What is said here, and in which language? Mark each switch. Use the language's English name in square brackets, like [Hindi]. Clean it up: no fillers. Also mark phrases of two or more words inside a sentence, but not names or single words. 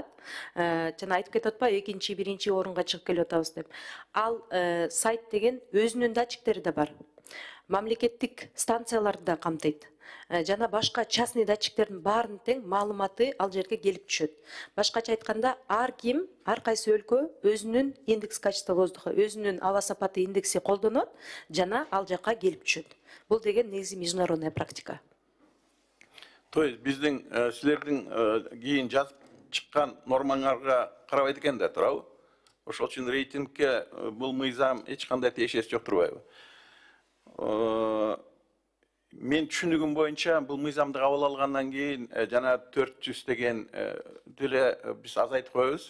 [Kyrgyz] Жана айтып кетип атпайбы, экинчи, биринчи орунга чыгып келип атабыз деп. Ал сайт деген өзүнүн датчиктери да бар. Мамлекеттик станцияларды да камтыйт. Жана башка частный датчиктердин баарын тең маалыматы ал жерге келип түшөт. Башкача айтканда, ар ким, ар кайсы өлкө өзүнүн [Russian] индекс качества воздуха, [Kyrgyz] өзүнүн аба сапаты индекси колдонот, жана ал жакка келип түшөт. Бул деген негизи [Russian] международная практика. То есть [Kyrgyz] биздин силердин кийин жазып чыккан нормаңарга карабайт экен да, туурабы? Ошол үчүн рейтингке бул мыйзам эч кандай тиешеси жок, турбайбы? Мен түшүнүгүм боюнча бул мыйзамды кабыл алгандан кийин жана 400 деген деле биз азайтып коебуз.